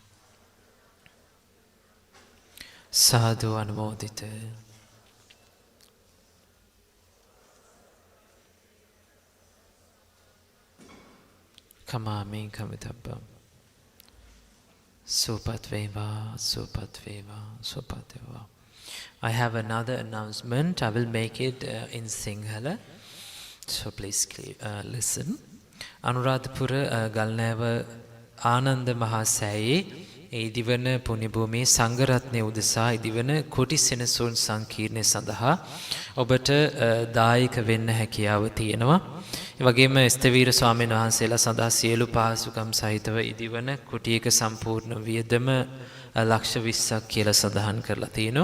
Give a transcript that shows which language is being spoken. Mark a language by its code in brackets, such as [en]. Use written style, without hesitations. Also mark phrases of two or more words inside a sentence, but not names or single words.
[pi] Sadhu, anumodite. Kamami, kamitabham. Supatveva, supatveva, supatveva. [en] I have another announcement. I will make it in Sinhala. So please listen. [si] අනුරාධපුර ගල්නෑව ආනන්ද මහාසෑයේ ඉදිවන පුණ්‍යභූමියේ සංඝරත්නය උදෙසා ඉදිවන කොටි සෙනසුන් සංකීර්ණය සඳහා ඔබට දායක වෙන්න හැකියාව තියෙනවා. ඒ වගේම ස්තවීර ස්වාමීන් වහන්සේලා සඳහා සියලු පහසුකම් සහිතව ඉදිවන කුටියක සම්පූර්ණ වියදම ලක්ෂ 20ක් කියලා සඳහන් කරලා තියෙනවා.